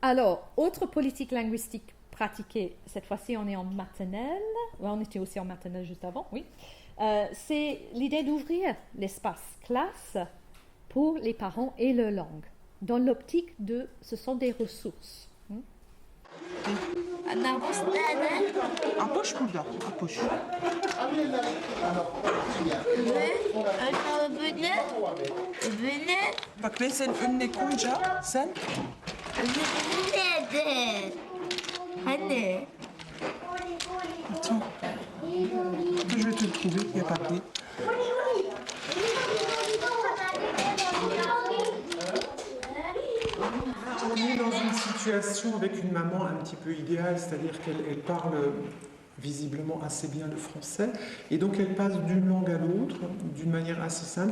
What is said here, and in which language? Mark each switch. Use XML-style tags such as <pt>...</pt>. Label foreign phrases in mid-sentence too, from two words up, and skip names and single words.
<fr>Alors, autre politique linguistique pratiquée, cette fois-ci on est en maternelle, on était aussi en maternelle juste avant, oui. C'est l'idée d'ouvrir l'espace classe pour les parents et leur langue, dans l'optique de ce sont des ressources. Approche burada, approche.</fr> <tr>Bak ben senin önüne koyacağım, sen Anne.</tr> <fr>attends. Je vais te le trouver, il n'y a pas de clé. On est dans une situation avec une maman un petit peu idéale, c'est-à-dire qu'elle parle visiblement assez bien le français, et donc elle passe d'une langue à l'autre d'une manière assez simple.</fr>